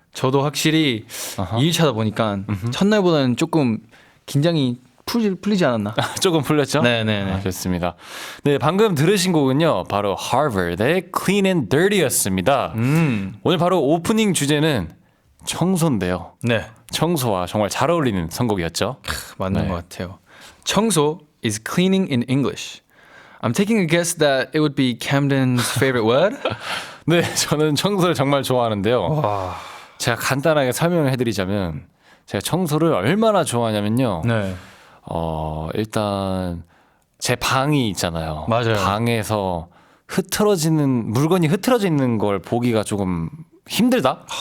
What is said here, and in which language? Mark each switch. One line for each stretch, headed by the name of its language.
Korean: 저도 확실히 2일 차다 보니까 첫날보다는 조금 긴장이 풀리지 않았나? 조금 풀렸죠? 네네네. 좋습니다. 네, 방금 들으신 곡은요, 바로 Harvard의 Clean and Dirty였습니다. 오늘 바로 오프닝 주제는 청소인데요. 네. 청소와 정말 잘 어울리는 선곡이었죠. 맞는 네. 것 같아요.
English: 청소 is cleaning in English. I'm taking a guess that it would be Camden's favorite word.
Korean: 네, 저는 청소를 정말 좋아하는데요. 와. 제가 간단하게 설명을 해드리자면 제가 청소를 얼마나 좋아하냐면요. 네. 일단 제 방이 있잖아요. 맞아요. 방에서 물건이 흐트러져 있는 걸 보기가 조금 힘들다?